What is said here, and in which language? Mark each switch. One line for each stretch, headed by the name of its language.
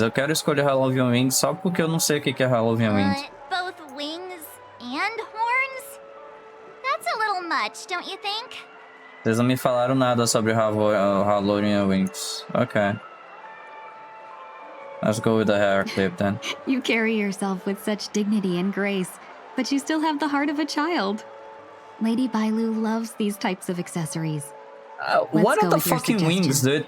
Portuguese: Eu quero escolher Halovian Wings só porque eu não sei o que é Halovian Wings.
English: Both wings and horns? That's a little much, don't you think?
Portuguese: Vocês não me falaram nada sobre Halovian Wings.
English: Okay. Let's go with the hair clip then. You carry yourself with such dignity and grace, but you still have the heart of a child. Lady Bailu loves these types of accessories. What are the fucking wings, dude?